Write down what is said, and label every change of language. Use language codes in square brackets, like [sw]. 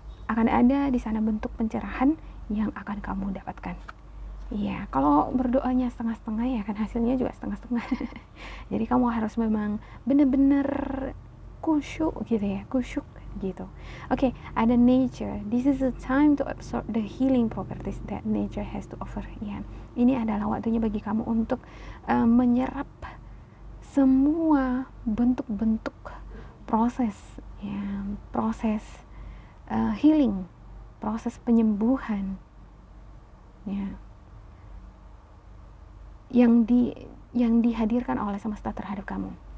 [id] Akan ada di sana bentuk pencerahan yang akan kamu dapatkan. Iya, kalau berdoanya setengah-setengah ya kan hasilnya juga setengah-setengah. Jadi kamu harus memang benar-benar kusyuk gitu ya, kusyuk gitu. Oke, ada nature. [en] This is the time to absorb the healing properties that nature has to offer. [id] Ya, ini adalah waktunya bagi kamu untuk menyerap semua bentuk-bentuk proses ya, proses healing, proses penyembuhan ya, yang dihadirkan oleh semesta terhadap kamu.